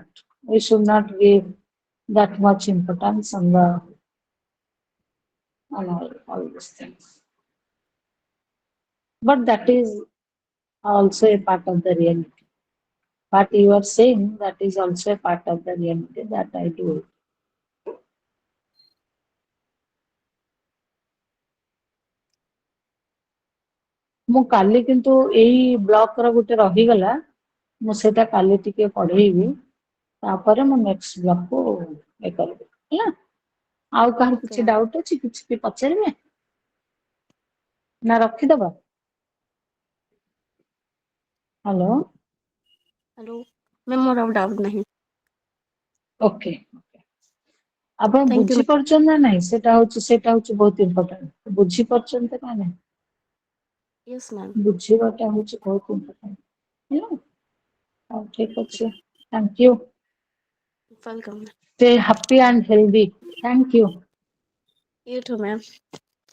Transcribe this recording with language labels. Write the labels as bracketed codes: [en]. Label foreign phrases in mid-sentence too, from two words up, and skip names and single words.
[en] We should not give that much importance on all these things. But that is also a part of the reality. But you are saying that is also a part of the reality that I do. [or] ମୁଁ କାଲି କିନ୍ତୁ ଏଇ ବ୍ଲକ ର ଗୋଟେ ରହିଗଲା ମୁଁ ସେଇଟା କାଲି ଟିକେ ପଢେଇବି ତାପରେ ମୁଁ [en] next blockକୁ [or] ଇଏ କରିବି ହେଲା ଆଉ କାହାର Okay, କିଛି ma'am. ଡାଉଟ ଅଛି କିଛି ବି ପଚାରିବେ ନା ରଖିଦବା ହ୍ୟାଲୋ [en] Hello. Ma'am, [or] ମୋର ଆଉ doubt ନାହିଁ. ଓକେ ଆପଣ [en] Thank you, ma'am. [or] ବୁଝିପାରୁଛନ୍ତି ନା ନାଇଁ ସେଇଟା ହଉଛି ବହୁତ ଇମ୍ପୋର୍ଟାଣ୍ଟ ବୁଝିପାରୁଛନ୍ତି ନା ନାଇଁ [en] Yes, ma'am. [or] ବୁଝିବାଟା ହଉଛି ବହୁତ ଇମ୍ପୋର୍ଟାଣ୍ଟ ହେଲା ହଉ ଠିକ Okay. ଅଛି [en] thank you Welcome. stay happy and healthy thank you You too, ma'am.